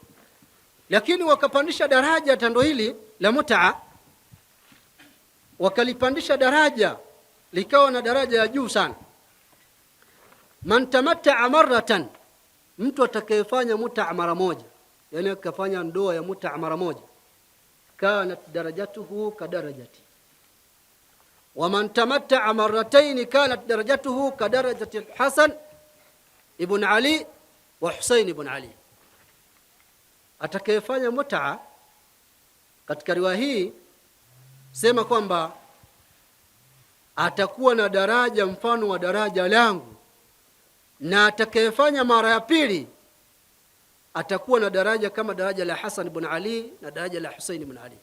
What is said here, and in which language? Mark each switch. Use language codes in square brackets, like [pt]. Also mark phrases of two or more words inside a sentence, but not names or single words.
[sw] Lakini wakapandisha daraja tendo hili la mut'a, wakalipandisha daraja likawa na daraja ya juu sana. [ar] من تمتع مرة, [sw] mtu atakayefanya mut'a mara moja, yani akafanya ndoa ya mut'a mara moja, [ar] كانت درجته كدرجتي. ومن تمتع مرتين كانت درجته كدرجة حسن بن علي وحسين بن علي. [sw] Atakayefanya mut'a katika riwaya hii sema kwamba atakuwa na daraja mfano wa daraja langu, na atakayefanya mara ya pili atakuwa na daraja kama daraja la Hasan ibn Ali na daraja la Husayn ibn Ali.